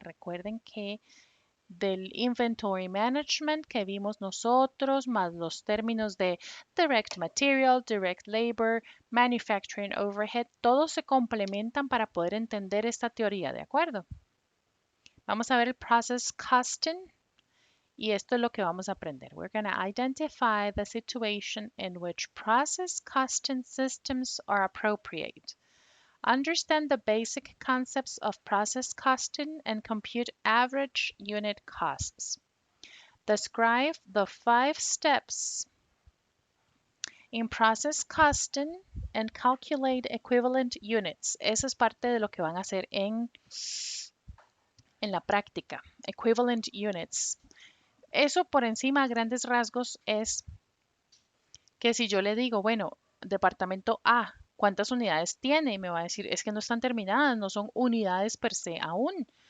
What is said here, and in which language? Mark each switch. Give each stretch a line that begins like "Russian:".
Spanish: Recuerden que del inventory management que vimos nosotros, más los términos de direct material, direct labor, manufacturing overhead, todos se complementan para poder entender esta teoría, ¿de acuerdo? Vamos a ver el process costing y esto es lo que vamos a aprender.
English: We're going to identify the situation in which process costing systems are appropriate. Understand the basic concepts of process costing and compute average unit costs. Describe the 5 steps in process costing and calculate equivalent units.
Spanish: Eso es parte de lo que van a hacer en la práctica. Equivalent units. Eso por encima a grandes rasgos es que si yo le digo, bueno, departamento A, ¿cuántas unidades tiene? Y me va a decir, es que no están terminadas, no son unidades per se aún.